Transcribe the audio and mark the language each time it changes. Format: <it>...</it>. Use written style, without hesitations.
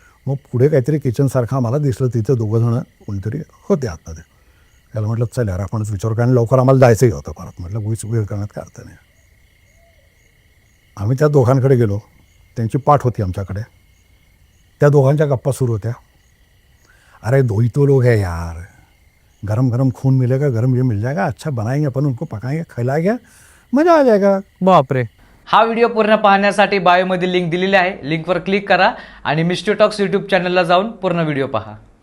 <mr>मग पुढे काहीतरी किचनसारखं आम्हाला दिसलं, तिथे 2 जणं कोणीतरी होते आतमध्ये. त्याला म्हटलं चल यार आपणच विचारू, कारण लवकर आम्हाला जायचंही होतं परत. म्हटलं वेळ करण्यात काय अर्थ नाही. आम्ही त्या दोघांकडे गेलो. त्यांची पाठ होती आमच्याकडे. त्या दोघांच्या गप्पा सुरू होत्या.</mr> <hi>अरे 2 ही तो लोग है यार, गरम गरम खून मिलेगा, गरम ये मिल जाएगा, अच्छा बनाएंगे अपन, उनको पकाएंगे, खिलाएंगे, मजा आ जाएगा.</hi> <mr>बापरे. हा व्हिडिओ पूर्ण पाहण्यासाठी बायोमध्ये लिंक दिलेली आहे. लिंकवर क्लिक करा आणि मिस्टर टॉक्स यूट्यूब चॅनलला जाऊन पूर्ण व्हिडिओ पहा.</mr>